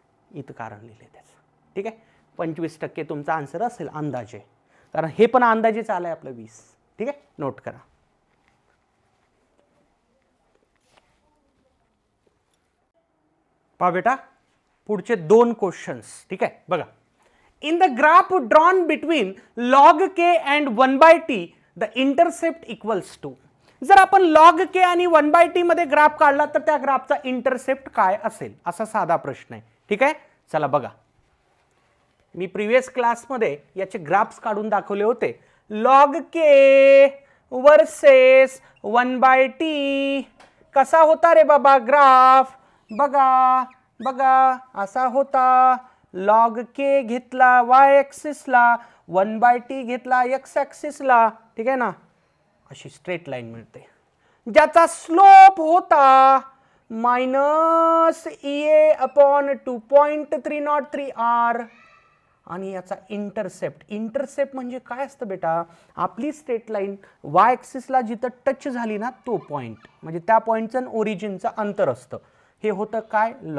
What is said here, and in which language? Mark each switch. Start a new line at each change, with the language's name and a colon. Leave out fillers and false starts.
Marathi: इथं कारण लिहिलंय त्याचं. ठीक आहे. 25% तुमचा आन्सर असेल अंदाजे, कारण हे पण अंदाजेच आलंय आपलं 20. ठीक आहे. नोट करा. पहा बेटा पुढचे 2 क्वेश्चन्स. ठीक आहे. बघा.
English: In the graph drawn between log k and 1/t, the intercept equals to.
Marathi: जर आपण log k आणि 1/t मध्ये ग्राफ काढला तर त्या ग्राफचा इंटरसेप्ट काय असेल, असा साधा प्रश्न आहे. ठीक आहे. चला बघा, मी प्रिव्हियस क्लासमध्ये याचे ग्राफ्स काढून दाखवले होते. log k वर्सेस 1/t कसा होता रे बाबा ग्राफ? बघा बघा असा होता. log k घेतला y ॲक्सिसला, 1/t घेतला x ॲक्सिसला. ठीक आहे ना. अशी स्ट्रेट लाईन मिळते ज्याचा स्लोप होता -EA अपॉन 2.303R. आणि याचा इंटरसेप्ट म्हणजे काय असतं बेटा? आपली स्ट्रेट लाईन y ॲक्सिसला जिथं टच झाली ना तो पॉइंट, म्हणजे त्या पॉइंटचं ओरिजिनचं अंतर असतं. हे होतं काय?